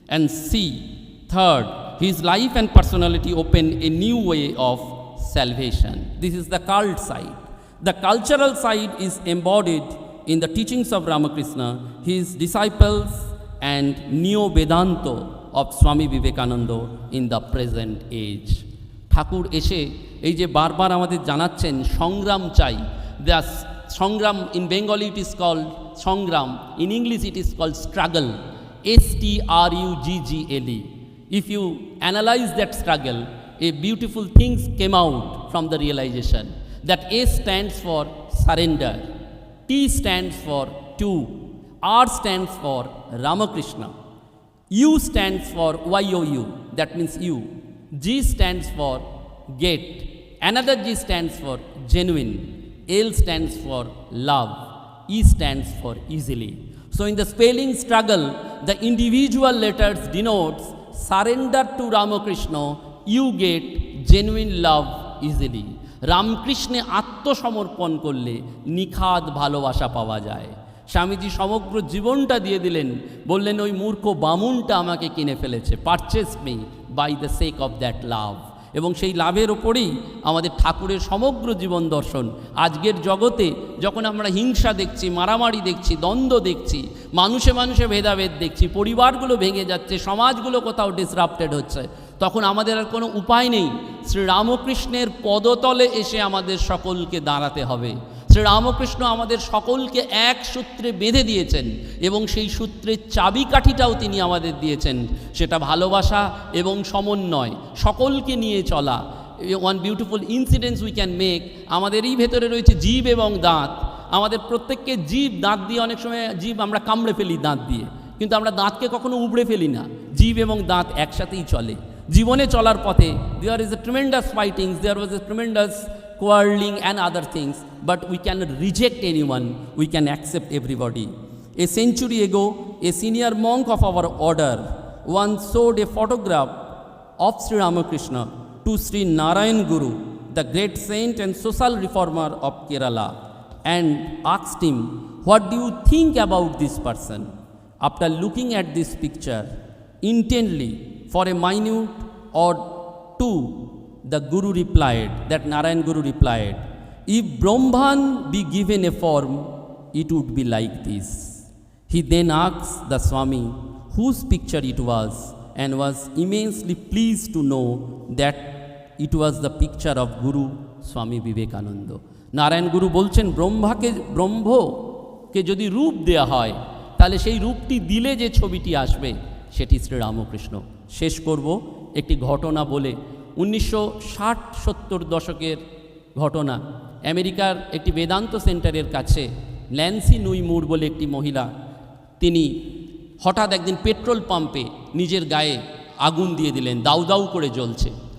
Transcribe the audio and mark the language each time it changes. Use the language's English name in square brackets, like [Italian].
[English] And third, his life and personality open a new way of salvation. This is the cult side. The cultural side is embodied in the teachings of Ramakrishna, his disciples and Neo-Vedanta of Swami Vivekananda in the present age. [Bangla] ঠাকুর এসে এই যে বারবার আমাদের জানাচ্ছেন সংগ্রাম চাই। [English] The সংগ্রাম, in Bengali it is called সংগ্রাম, in English it is called struggle, STRUGGLE. If you analyze that struggle, a beautiful things came out from the realization that A stands for surrender, T stands for to, R stands for Ramakrishna, U stands for YOU, that means you, G stands for get, another G stands for genuine, L stands for love, E stands for easily. So in the spelling struggle, the individual letters denotes surrender to Ramakrishna, you get genuine love easily. [Bangla] রামকৃষ্ণে আত্মসমর্পণ করলে নিখাদ ভালোবাসা পাওয়া যায়। স্বামীজি সমগ্র জীবনটা দিয়ে দিলেন, বললেন ওই মূর্খ বামুনটা আমাকে কিনে ফেলেছে, [English] Purchase me by the sake of that love. [Bangla] এবং সেই লাভের ওপরেই আমাদের ঠাকুরের সমগ্র জীবন দর্শন। আজকের জগতে যখন আমরা হিংসা দেখছি, মারামারি দেখছি, দ্বন্দ্ব দেখছি, মানুষে মানুষে ভেদাভেদ দেখছি, পরিবারগুলো ভেঙে যাচ্ছে, সমাজগুলো কোথাও ডিসরাপ্টেড হচ্ছে, তখন আমাদের আর কোনো উপায় নেই, শ্রী রামকৃষ্ণের পদতলে এসে আমাদের সকলকে দাঁড়াতে হবে। শ্রী রামকৃষ্ণ আমাদের সকলকে এক সূত্রে বেঁধে দিয়েছেন এবং সেই সূত্রের চাবিকাঠিটাও তিনি আমাদের দিয়েছেন, সেটা ভালোবাসা এবং সমন্বয়, সকলকে নিয়ে চলা। [English] one beautiful incidents we can make, [Bangla] আমাদেরই ভেতরে রয়েছে জিভ এবং দাঁত। আমাদের প্রত্যেককে জিভ, দাঁত দিয়ে অনেক সময় জিভ আমরা কামড়ে ফেলি দাঁত দিয়ে, কিন্তু আমরা দাঁতকে কখনো উবড়ে ফেলি না। জিভ এবং দাঁত একসাথেই চলে। জীবনে চলার পথে [English] There is a tremendous fightings, there was a tremendous quarreling and other things, but we cannot reject anyone, we can accept everybody. A century ago, a senior monk of our order once showed a photograph of Sri Ramakrishna to Sri Narayan Guru, the great saint and social reformer of Kerala, and asked him, "What do you think about this person?" After looking at this picture intently for a minute or two, the Guru replied, that Narayan Guru replied, "If Brahman be given a form, it would be like this." He then asked the Swami whose picture it was, and was immensely pleased to know that it was the picture of Guru Swami Vivekananda. [Bangla] Narayan গুরু বলছেন, ব্রহ্মকে যদি রূপ দেয়া হয়, তাহলে সেই রূপটি দিলে যে ছবিটি আসবে সেটি শ্রীরামকৃষ্ণ। শেষ করব একটি ঘটনা বলে। 1960-70 দশকের ঘটনা। আমেরিকার একটি বেদান্ত সেন্টারের কাছে ন্যান্সি নুই মুর বলে একটি মহিলা, তিনি হঠাৎ একদিন পেট্রোল পাম্পে নিজের গায়ে আগুন দিয়ে দিলেন, দাউ দাউ করে জ্বলছে।